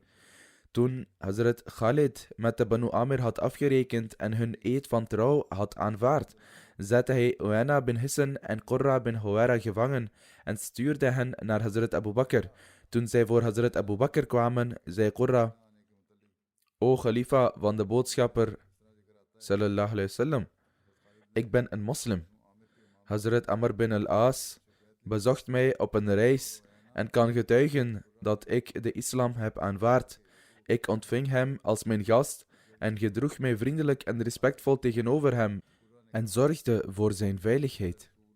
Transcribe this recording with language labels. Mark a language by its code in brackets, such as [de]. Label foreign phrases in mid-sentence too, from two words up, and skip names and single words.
[nl] Toen Hazrat Khalid met de Banu Amir had afgerekend en hun eed van trouw had aanvaard, zette hij Uyana bin Hisn en Qurra bin Huwaira gevangen en stuurde hen naar Hazrat Abu Bakr. Toen zij voor Hazrat Abu Bakr kwamen, zei Qurra: O Khalifa van de boodschapper, [ar] صلى الله عليه وسلم, [nl] ik ben een moslim. Hazrat Amr bin al-As bezocht mij op een reis en kan getuigen dat ik de islam heb aanvaard. Ik ontving hem als mijn gast en gedroeg mij vriendelijk en respectvol tegenover hem en zorgde voor zijn veiligheid.